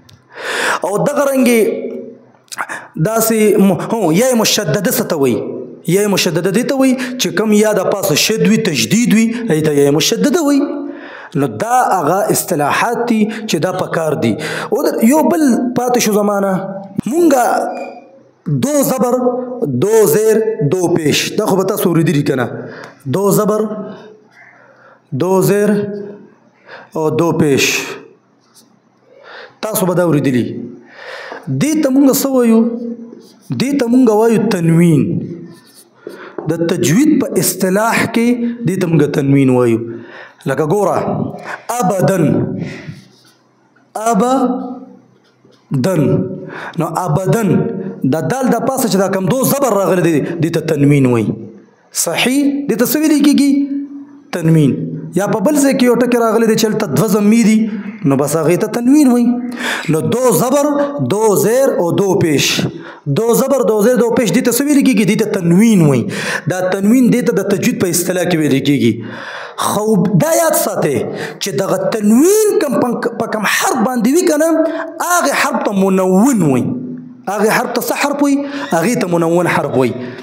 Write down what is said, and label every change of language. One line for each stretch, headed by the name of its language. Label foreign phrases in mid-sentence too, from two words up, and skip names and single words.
Pashto: او دغه رنګې داسې یا مشدده څه ته وایي یا مشدده دې ته وایي چې کم یا د پاسه شد وي تشدید وي هغې ته یا مشدده وایي نو دا هغه اصطلاحات دي چې دا پکار دي او یو بل پاتې شو زمانه مونږه
Persian: دو زبر دو زیر دو پیش
Pashto: دا خو به تاسو اورېدلي که نه
Persian: دو زبر دو زیر
Pashto: او
Persian: دو پیش
Pashto: تاسو به دا اورېدلي دې ته مونږ څه وایو دې ته مونږ وایو تنوین د تجوید په اصطلاح کې دې ته مونږ تنوین وایو لکه ګوره ابدن ابدن نو ابدن دا دال د پاسه چې دا کم
Persian: دو زبر
Pashto: راغلی دی دې ته تنوین وایي صحیح دې ته څه ویلی کېږي تنوین یا په بل ځای کې یو ټکی راغلی دی چې هلته دوه ضمې دي نو بس هغې ته تنوین وایي نو
Persian: دو زبر دو زیر
Pashto: او
Persian: دو پیش دو زبر دو زیر دو پیش
Pashto: دې ته څه ویلی کېږي دې ته تنوین وایي دا تنوین دې ته د تجوید په اصطلاح کې ویلی کېږي خو دا یاد ساتئ چې دغه تنوین په کم حرف باندې وي که نه هغې حرف ته منون وایي هغې حرف ته څه حرف وایي هغې ته منون حرف وایي